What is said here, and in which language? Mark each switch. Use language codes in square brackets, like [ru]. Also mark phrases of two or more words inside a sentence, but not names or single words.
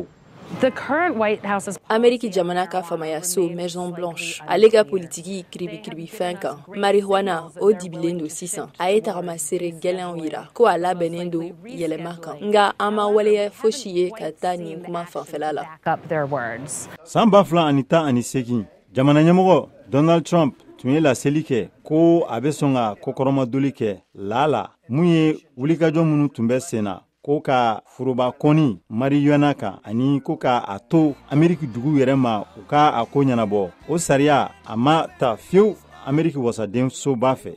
[en] The current White House is [bm] Ameriki jamana ka famaya so Maison Blanche ale ka politiki kiribikiribifɛn kan marijuana o dibilen do sisan a ye tagamasere gɛlɛnw yira ko a labɛnnen do yɛlɛma kan nka an ma waleya fosi ye ka taa nin kuma fanfɛla la. [en] back up their words. [bm] san 2018 jamana ɲɛmɔgɔ Donald Trump tun ye laseli kɛ ko a bɛ sɔn ka kokɔrɔmadoli kɛ la mun ye wulikajɔ minnu tun bɛ sen na ko ka foroba kɔni marijuana kan ani ko ka a to Ameriki dugu yɛrɛ ma u ka a ko ɲɛnabɔ o sariya a ma ta fiyewu Ameriki wasaden soba fɛ.